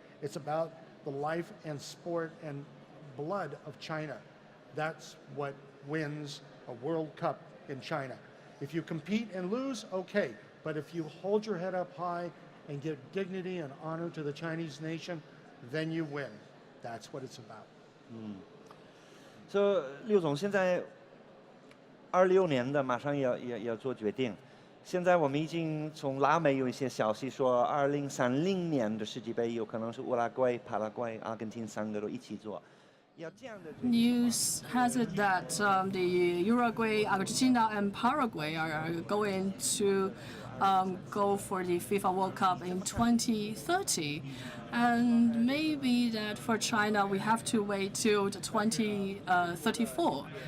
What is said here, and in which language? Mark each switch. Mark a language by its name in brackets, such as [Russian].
[English] It's about the life and sport and blood of China. That's what wins a World Cup in China. If you compete and lose, okay, but if you hold your head up high and give dignity and honor to the Chinese nation, then you win. That's what it's about. [Chinese] So 刘总现在26年的马上要做决定。现在我们已经从拉美有一些消息说，2030年的世界杯有可能是乌拉圭、帕拉圭、阿根廷3个都一起做。 [English] News has it that the Uruguay, Argentina, and Paraguay are going to go for the FIFA World Cup in 2030. And maybe that for China, we have to wait till 2034.